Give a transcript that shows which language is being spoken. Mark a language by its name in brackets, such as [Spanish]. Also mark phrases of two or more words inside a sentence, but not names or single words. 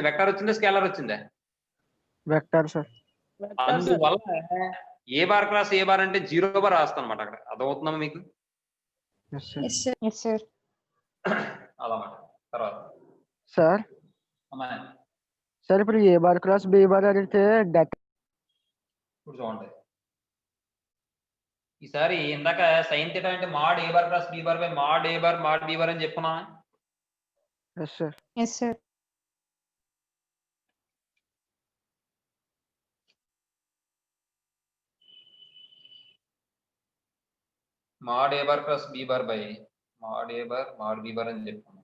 [Telugu] వెక్టార్ వచ్చిందా స్కేలర్ వచ్చిందా? [English] Vector, sir. [Telugu] అందువల్ల [English] A bar cross A bar [Telugu] అంటే [English] 0 bar [Telugu] రాస్తాను అనమాట అక్కడ. అర్థమవుతుందా మీకు? [English] Yes, sir. Yes, sir. Yes, sir. [Telugu] అలా మాట. తర్వాత [English] Sir. [Telugu] అమ్మా [English] Sir, ఇప్పుడు A bar cross B bar అడిగితే డేటా [Telugu] ఇప్పుడు చూడండి, ఈసారి ఇందాక [English] sine theta [Telugu] అంటే [English] mod A bar cross B bar by mod A bar mod B bar [Telugu] అని చెప్పుకున్నా. [English] Yes, sir. Yes, sir. mod A bar cross B bar by mod A bar mod B bar [Telugu] అని చెప్పుకున్నాం.